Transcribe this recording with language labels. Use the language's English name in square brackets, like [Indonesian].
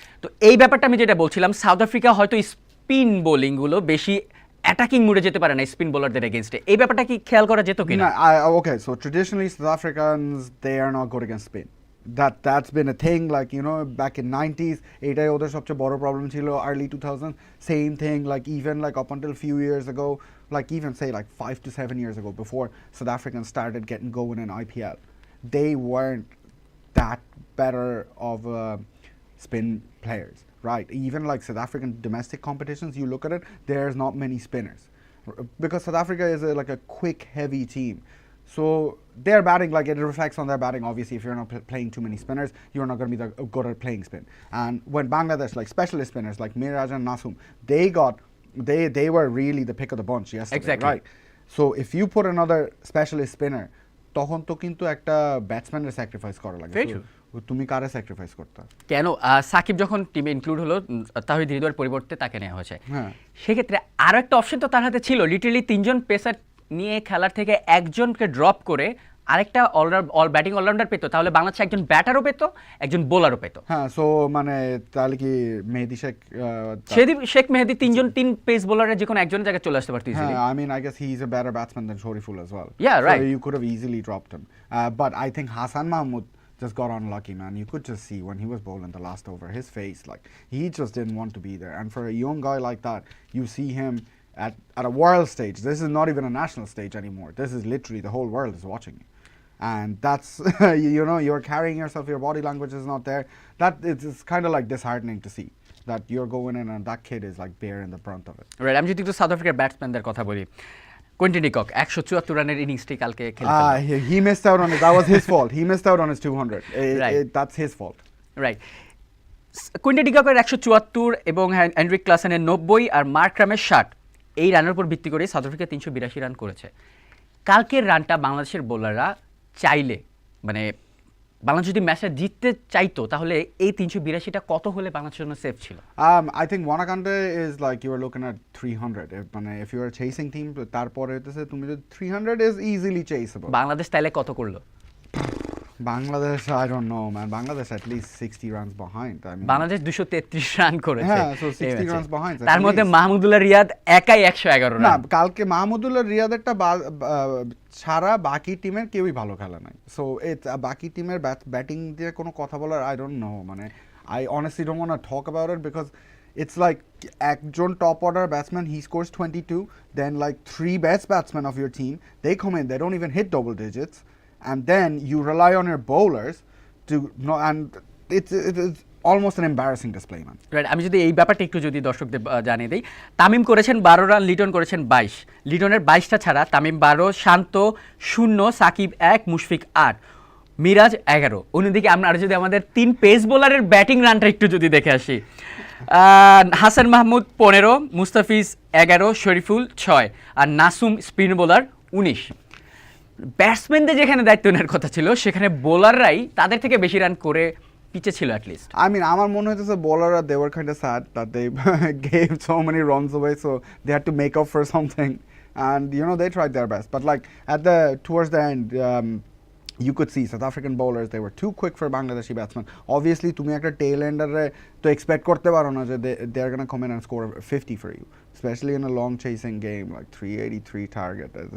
[Bangla] তো এই ব্যাপারটা আমি যেটা বলছিলাম, সাউথ আফ্রিকা হয়তো স্পিন বোলিংগুলো বেশি অ্যাটাকিং মুডে যেতে পারে না স্পিন বোলারদের এগেইনস্টে, এই ব্যাপারটা কি খেয়াল করা যেত কিনা? [English] Okay, so traditionally South Africans, they are not good against spin. That's been a thing, like you know back in 90s, [Bangla] এটাই ওদের সবচেয়ে বড় প্রবলেম ছিল, [English] early 2000s same thing, like even like up until few years ago, like even say like 5 to 7 years ago, before South Africans started getting going in IPL, they weren't that better of spin players, right? Even like South African domestic competitions, you look at it, there's not many spinners. because South Africa is like a quick, heavy team. So their batting, like it reflects on their batting. Obviously, if you're not playing too many spinners, you're not going to be good at playing spin. And when Bangladesh, like specialist spinners like Miraj and Nasum, they were really the pick of the bunch yesterday, exactly. right? So if you put another specialist spinner, [Bangla] তখন তো কিন্তু একটা ব্যাটসম্যানের sacrifice করা লাগে। তুমি কারে sacrifice করতে? কেন সাকিব যখন টিমে ইনক্লুড হলো তাহিদ হৃদয়ের পরিবর্তে তাকে নেওয়া হয়েছে। হ্যাঁ, সেক্ষেত্রে আরও একটা অপশন তো তার হাতে ছিল, লিটারালি 3জন পেসার নিয়ে খেলার থেকে একজনকে ড্রপ করে আরেকটা ব্যাটিং অলরাউন্ডার পেতো, তাহলে বাংলাদেশ একজন ব্যাটারও পেতো, একজন বোলারও পেতো। হ্যাঁ, সো মানে তাহলে কি মেহেদী শেখ মেহেদী 3 পেস বোলারের যে কোনো একজনের জায়গায় চলে আসতে পারতো ইজিলি। [English] হ্যাঁ, I mean I guess he's a better batsman than Shoriful as well. Yeah, right. So you could have easily dropped him. But I think Hassan Mahmood just got unlucky, man. You could just see when he was bowling the last over, his face, like he just didn't want to be there. And for a young guy like that, you see him at a world stage. This is not even a national stage anymore. This is literally the whole world is watching you. And that's you know, you're carrying yourself, your body language is not there. That it's kind of like disheartening to see that you're going in and that kid is like bearing the brunt of it. [Bangla] Right, আমি যদি একটু south আফ্রিকার ব্যাটসম্যানদের কথা বলি, Quentin de Kock 174 রানের ইনিংসটি কালকে খেলে [English] he missed out on it. That was his fault. He missed out on his 200. That's his fault. [Bangla] Right, Quentin ডিককের 174 এবং হেনরিক ক্লাসেনের 90 আর মার্করামের 60, এই রানের উপর ভিত্তি করে সাউথ আফ্রিকা 382 রান করেছে। কালকের রানটা বাংলাদেশের বোলাররা চাইলে, মানে বাংলাদেশ যদি ম্যাচটা জিততে চাইতো তাহলে এই 382টা কত হলে বাংলাদেশের জন্য সেফ ছিল? [English] I think Wanakande is like you are looking at 300. If you are a chasing team, [Bangla] তারপরে হইতেছে তুমি যদি [English] 300 is easily chaseable. [Bangla] বাংলাদেশ তাইলে কত করলো? [English] Bangladesh, I don't know, man. Bangladesh at least 60 runs behind. I mean, [Bangla] Bangladesh 233 run করেছে। [English] হ্যাঁ, so 60 runs behind. [Bangla] তার মধ্যে মাহমুদুল্লাহ রিয়াদ একাই 111 রান। না, কালকে মাহমুদুল্লাহ রিয়াদেরটা ছাড়া বাকি টিমের কেউই ভালো খেলে নাই। সো বাকি টিমের ব্যাটিং দিয়ে কোনো কথা বলার [English] I don't know, মানে I honestly don't want to talk about it because it's like একজন top order batsman, he scores 22, then like 3 best batsmen of your team, they come in, they don't even hit double digits. And then you rely on your bowlers to know, and it's almost an embarrassing display, man. [Bangla] Right, আমি যদি এই ব্যাপারটা একটু যদি দর্শকদের জানিয়ে দিই, তামিম করেছেন 12 রান, লিটন করেছেন 22। লিটনের 22টা ছাড়া তামিম 12, শান্ত 0, সাকিব 1, মুশফিক 8, মিরাজ 11। অন্যদিকে আমরা যদি আমাদের 3 পেস বোলারের ব্যাটিং রানটা একটু যদি দেখে আসি, হাসান মাহমুদ 15, মুস্তাফিজ 11, শরীফুল 6 আর নাসুম স্পিন বোলার 19। ব্যাটসম্যানদের যেখানে দায়িত্ব নেওয়ার কথা ছিল সেখানে বোলাররাই তাদের থেকে বেশি রান করে পিছে ছিল অ্যাটলিস্ট। [English] I mean, [Bangla] আমার মনে হইতেছে বোলাররা [English] they were kind of sad that they gave so many runs away, so they had to make up for something, and you know they tried their best, but like towards the end, you could see South African bowlers, they were too quick for Bangladeshi batsmen. Obviously [Bangla] তুমি একটা [English] tail ender to expect [Bangla] করতে পারো না যে [English] they're going to come in and score 50 for you, especially in a long chasing game like 383 target.